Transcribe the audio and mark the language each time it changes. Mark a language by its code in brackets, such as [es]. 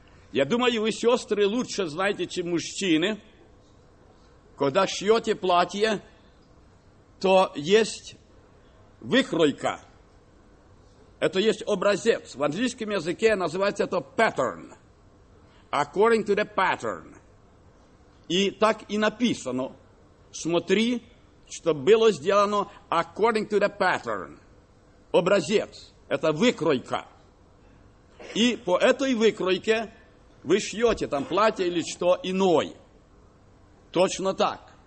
[ru] Я думаю, вы, сестры, лучше знаете, чем мужчины. Когда шьете платье, то есть выкройка. Это есть образец. В английском языке называется это pattern. [en] According to the pattern. [ru] И так и написано. Смотри, что было сделано [en] according to the pattern. [ru] Образец. Это выкройка. И по этой выкройке вы шьете там платье или что иное. Точно так.